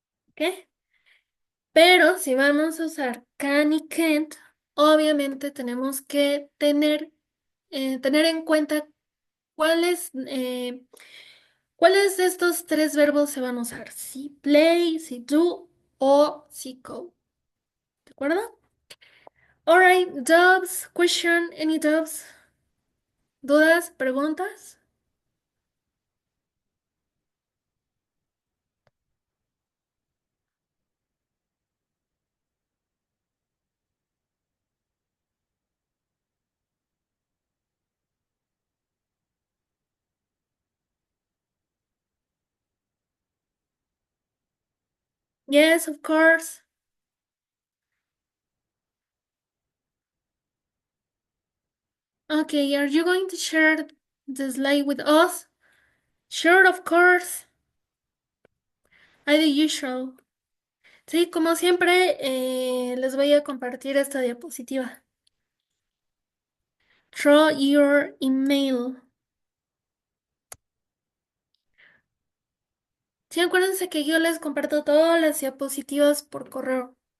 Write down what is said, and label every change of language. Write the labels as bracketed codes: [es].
[es] ¿Ok? Pero si vamos a usar can y can't, obviamente tenemos que tener en cuenta cuáles, cuáles de estos tres verbos se van a usar, si play, si do o si go. ¿De acuerdo? [en] Alright, doubts, question, any doubts? [es] ¿Dudas? ¿Preguntas? [en] Yes, of course. Okay, are you going to share the slide with us? Sure, of course. I the usual. [es] Sí, como siempre, les voy a compartir esta diapositiva. [en] Through your email. [es] Sí, acuérdense que yo les comparto todas las diapositivas por correo.